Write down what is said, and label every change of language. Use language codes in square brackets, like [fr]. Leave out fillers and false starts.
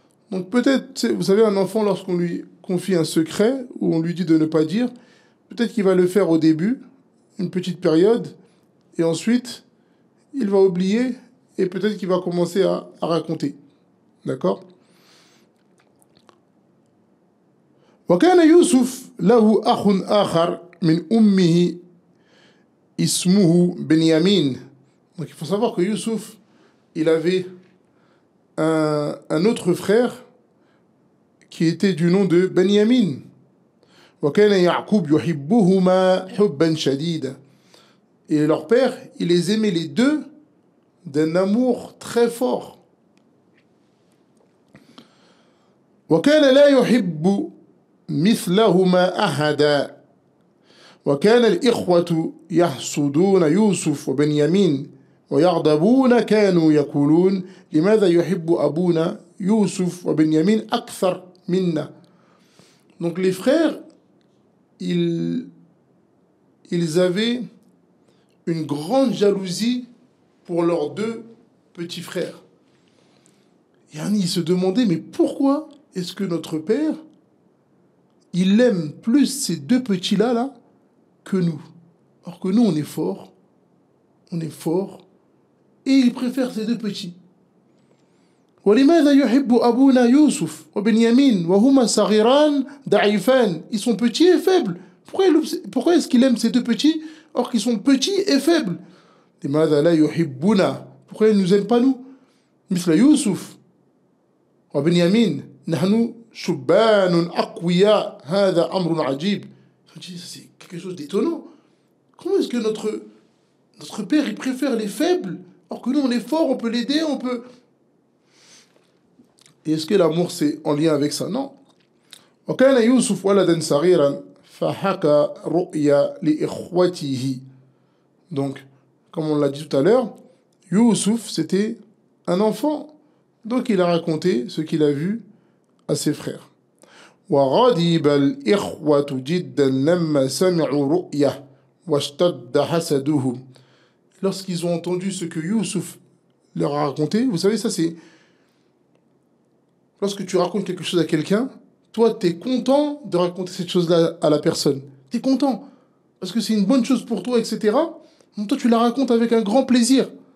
[fr] Donc peut-être, vous savez, un enfant, lorsqu'on lui confie un secret, ou on lui dit de ne pas dire, peut-être qu'il va le faire au début, une petite période, et ensuite, il va oublier, et peut-être qu'il va commencer à raconter. D'accord? [ar] وكان يوسف له أخ آخر من أمه اسمه بنيامين. [fr] Donc il faut savoir que Youssouf, il avait un autre frère qui était du nom de Benyamin. [ar] وكان يعقوب يحبهما حبا شديدا. Et leur père, il les aimait les deux d'un amour très fort. وكان لا يحب مثلهما أحدا. وكان الإخوة يحسدون يوسف وبنيامين ويغضبون كانوا يقولون لماذا يحب أبونا يوسف وبنيامين أكثر منا. [fr] Donc les frères, ils avaient une grande jalousie pour leurs deux petits frères. Yani, ils se demandaient, mais pourquoi est-ce que notre père, il aime plus ces deux petits-là là, que nous? Alors que nous, on est fort, et il préfère ces deux petits. [ar] ولماذا يحب أبونا يوسف وبنيامين وهما صغيران ضعيفان. [fr] Ils sont petits et faibles. Pourquoi est-ce qu'il aime ces deux petits alors qu'ils sont petits et faibles? [ar] لماذا لا يحبنا. [fr] Pourquoi il ne nous aime pas nous? [ar] مثل يوسف وبنيامين نحن شبان أقوياء هذا أمر عجيب. [fr] C'est quelque chose d'étonnant. Comment est-ce que notre père il préfère les faibles alors que nous on est fort, on peut l'aider, on peut... Et est-ce que l'amour c'est en lien avec ça? [ar] Non. وكان يوسف ولدا صغيرا فحكى رؤيا لإخوته. [fr] Donc, comme on l'a dit tout à l'heure, Youssouf c'était un enfant. Donc il a raconté ce qu'il a vu à ses frères. [ar] وغضب الإخوة جدا لما سمعوا رؤيا واشتد حسدهم. [fr] Lorsqu'ils ont entendu ce que Youssouf leur a raconté, vous savez, ça c'est... Lorsque tu racontes quelque chose à quelqu'un, toi, tu es content de raconter cette chose-là à la personne. Tu es content, parce que c'est une bonne chose pour toi, etc. Donc toi, tu la racontes avec un grand plaisir.